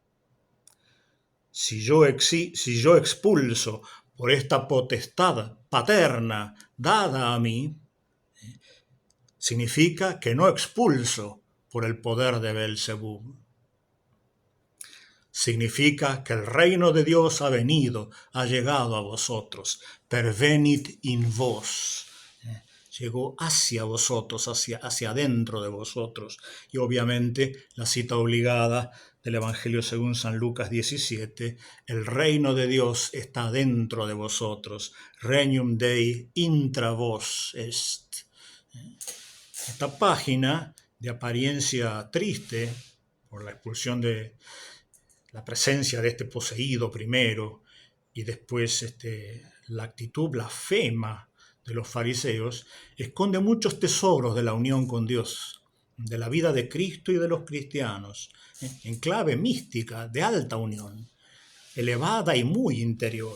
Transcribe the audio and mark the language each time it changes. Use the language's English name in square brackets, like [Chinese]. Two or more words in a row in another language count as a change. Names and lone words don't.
[Spanish] Si yo expulso por esta potestad paterna dada a mí, significa que no expulso por el poder de Beelzebub. Significa que el reino de Dios ha venido, ha llegado a vosotros. [Latin] Pervenit in vos. [Spanish] Llegó hacia vosotros, hacia adentro de vosotros. Y obviamente la cita obligada del Evangelio según San Lucas 17, el reino de Dios está dentro de vosotros. [Latin] Regnum Dei intra vos est. [Spanish] Esta página, de apariencia triste por la expulsión de la presencia de este poseído primero y después la actitud blasfema de los fariseos, esconde muchos tesoros de la unión con Dios, de la vida de Cristo y de los cristianos, en clave mística de alta unión, elevada y muy interior.